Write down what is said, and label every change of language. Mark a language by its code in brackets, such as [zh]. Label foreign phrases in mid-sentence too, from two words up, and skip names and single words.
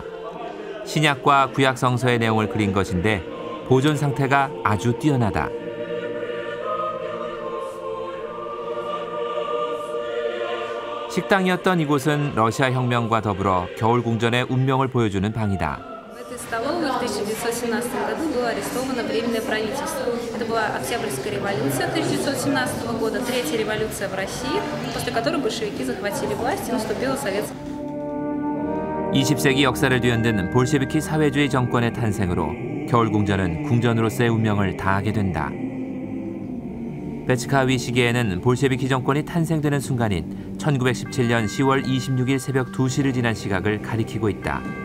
[ko] 신약과 구약 성서의 내용을 그린 것인데 보존 상태가 아주 뛰어나다. 식당이었던 이곳은 러시아 혁명과 더불어 겨울궁전의 운명을 보여주는 방이다. [ru] В столовой в 1917 году было арестовано Временное правительство. Это была Октябрьская революция 1917 года, третья революция в России, после которой большевики захватили власть и наступила советская. [ko] 20세기 역사를 뒤흔든 볼셰비키 사회주의 정권의 탄생으로 겨울궁전은 궁전으로서의 운명을 다하게 된다. 베츠카위 시계에는 볼셰비키 정권이 탄생되는 순간인 1917년 10월 26일 새벽 2시를 지난 시각을 가리키고 있다.